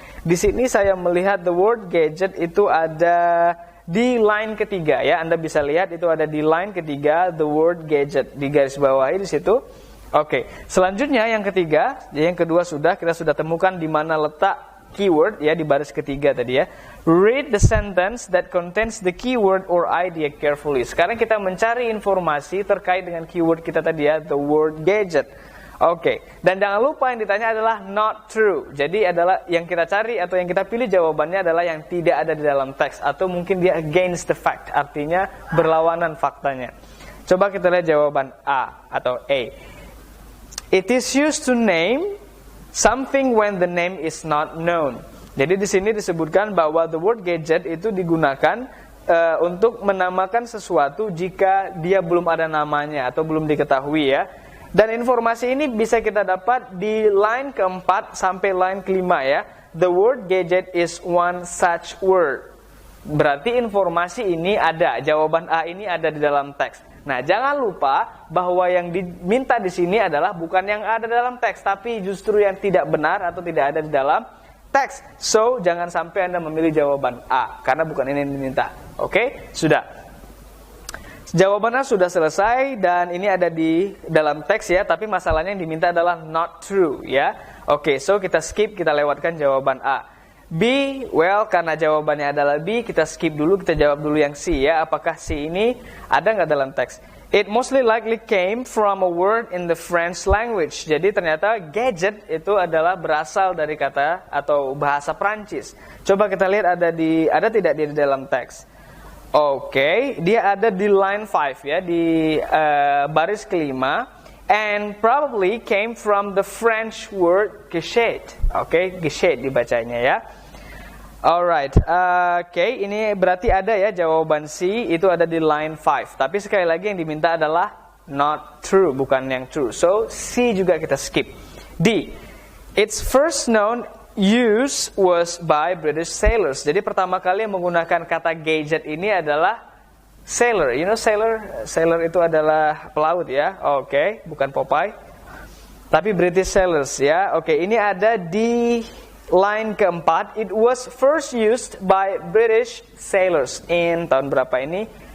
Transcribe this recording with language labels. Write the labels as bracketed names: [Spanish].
[Indonesian] Di sini saya melihat the word gadget itu ada di line ketiga ya. Anda bisa lihat itu ada di line ketiga the word gadget di garis bawahi di situ. Oke. Selanjutnya yang ketiga, yang kedua kita sudah temukan di mana letak keyword ya di baris ketiga tadi ya. [English] Read the sentence that contains the keyword or idea carefully. [Indonesian] Sekarang kita mencari informasi terkait dengan keyword kita tadi ya, the word gadget. Oke, dan jangan lupa yang ditanya adalah not true. Jadi adalah yang kita cari atau yang kita pilih jawabannya adalah yang tidak ada di dalam teks. Atau mungkin dia [English] against the fact, [Indonesian] artinya berlawanan faktanya. Coba kita lihat jawaban A atau A. [English] It is used to name something when the name is not known. [Indonesian] Jadi di sini disebutkan bahwa the word gadget itu digunakan untuk menamakan sesuatu jika dia belum ada namanya atau belum diketahui ya. Dan informasi ini bisa kita dapat di line keempat sampai line kelima ya. [English] The word gadget is one such word. [Indonesian] Berarti informasi ini ada, jawaban A ini ada di dalam teks. Nah, jangan lupa bahwa yang diminta di sini adalah bukan yang ada dalam teks, tapi justru yang tidak benar atau tidak ada di dalam teks. So, jangan sampai Anda memilih jawaban A, karena bukan ini yang diminta. Oke, sudah. Jawabannya sudah selesai dan ini ada di dalam teks ya, tapi masalahnya yang diminta adalah not true ya. Oke, so kita skip, kita lewatkan jawaban A. B, well karena jawabannya adalah B, kita skip dulu, kita jawab dulu yang C ya. Apakah C ini ada nggak dalam teks? [English] It mostly likely came from a word in the French language. [Indonesian] Jadi ternyata gadget itu adalah berasal dari kata atau bahasa Prancis. Coba kita lihat ada tidak di dalam teks? Oke, dia ada di line 5 ya, di baris kelima. [English] And probably came from the French word guichet. [Indonesian] Oke, guichet dibacanya ya. Alright, oke, ini berarti ada ya jawaban C itu ada di line 5. Tapi sekali lagi yang diminta adalah not true, bukan yang true. So, C juga kita skip. [English] D, its first known use was by British sailors. [Indonesian] Jadi pertama kali yang menggunakan kata gadget ini adalah sailor. [English] You know sailor? [Indonesian] Sailor itu adalah pelaut ya. Oke, bukan Popeye. Tapi British sailors ya. Oke, ini ada di line keempat. [English] It was first used by British sailors in [Indonesian] tahun berapa ini?